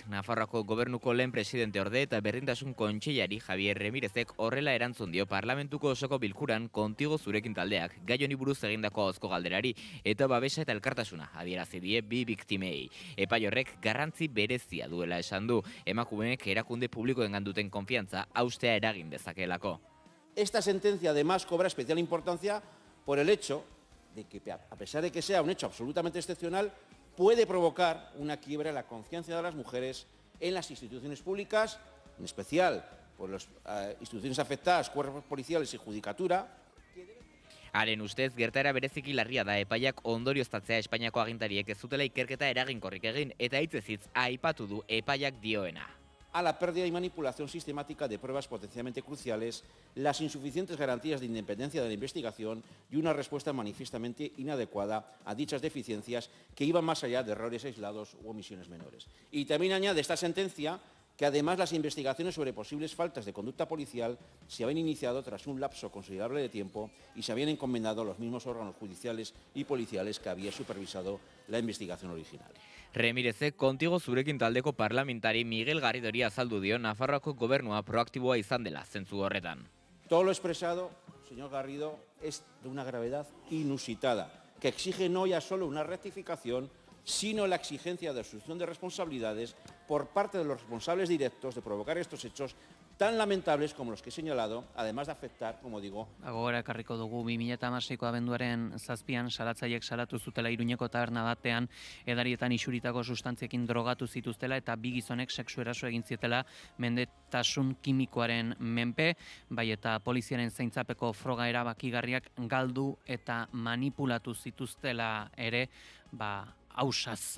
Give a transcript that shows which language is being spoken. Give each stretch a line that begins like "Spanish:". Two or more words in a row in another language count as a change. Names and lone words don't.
Basque: Nafarroako gobernuko lehen presidente orde eta berdintasun kontseilari Javier Remirezek horrela erantzun dio parlamentuko osoko bilkuran Kontigo Zurekin taldeak, gai honi buruz egindako ahozko galderari eta babesa eta elkartasuna adierazi die 2 biktimei. Epai horrek garrantzi berezia duela esan du, emakumeek erakunde publikoengan duten konfiantza haustea eragin dezakeelako.
Spanish: Esta sentencia además cobra especial importancia por el hecho de que, a pesar de que sea un hecho absolutamente excepcional, puede provocar una quiebra en la confianza de las mujeres en las instituciones públicas, en especial por las instituciones afectadas, cuerpos policiales y judicatura.
Basque: Haren ustez, gertaera bereziki larria da epaiak ondorioztatzea Espainiako agintariek ez zutela ikerketa eraginkorrik egin eta hitzez hitz aipatu du epaiak dioena.
Spanish: A la pérdida y manipulación sistemática de pruebas potencialmente cruciales, las insuficientes garantías de independencia de la investigación y una respuesta manifiestamente inadecuada a dichas deficiencias que iban más allá de errores aislados u omisiones menores. Y también añade esta sentencia que además las investigaciones sobre posibles faltas de conducta policial se habían iniciado tras un lapso considerable de tiempo y se habían encomendado a los mismos órganos judiciales y policiales que había supervisado la investigación original.
Basque: Remirezek Kontigo Zurekin taldeko parlamentari Miguel Garridori azaldu dio Nafarroako gobernua proaktiboa izan dela zentzu horretan.
Spanish: Todo lo expresado, señor Garrido, es de una gravedad inusitada, que exige no ya solo una rectificación, sino la exigencia de asunción de responsabilidades por parte de los responsables directos de provocar estos hechos tan lamentables como los que he señalado, además de afectar, como digo...
Basque: Gogora ekarriko dugu 2016ko abenduaren 7an salatzaileek salatu zutela Iruñeko taberna batean edarietan isuritako sustantziekin drogatu zituztela eta 2 gizonek sexu eraso egin zietela mendetasun kimikoaren menpe, bai eta poliziaren zaintzapeko froga erabakigarriak galdu eta manipulatu zituztela ere, ausaz.